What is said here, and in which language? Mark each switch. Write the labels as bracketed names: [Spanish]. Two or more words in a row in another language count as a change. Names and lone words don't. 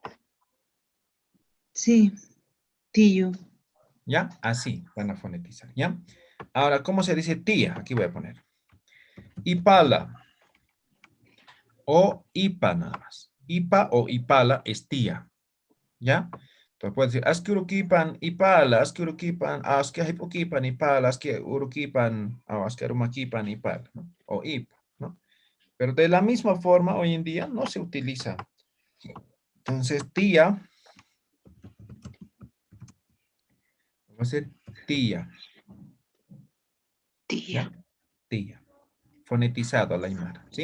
[Spanish] sí, tío. ¿Ya? Así van a fonetizar, ¿ya? Ahora, ¿cómo se dice tía? Aquí voy a poner. Ipala o ipa nada más. Ipa o ipala es tía, ¿ya? Entonces puedes decir, [Aymara] aski urukipan ipala, aski urukipan, aski hipukipan ipala, aski urukipan, o aski arumakipan ipala, [Spanish] ¿no? O ipa, ¿no? Pero de la misma forma, hoy en día no se utiliza. Entonces, tía, va a ser tía, Tía. ¿ya? Tía. Fonetizado a la aymara, ¿sí?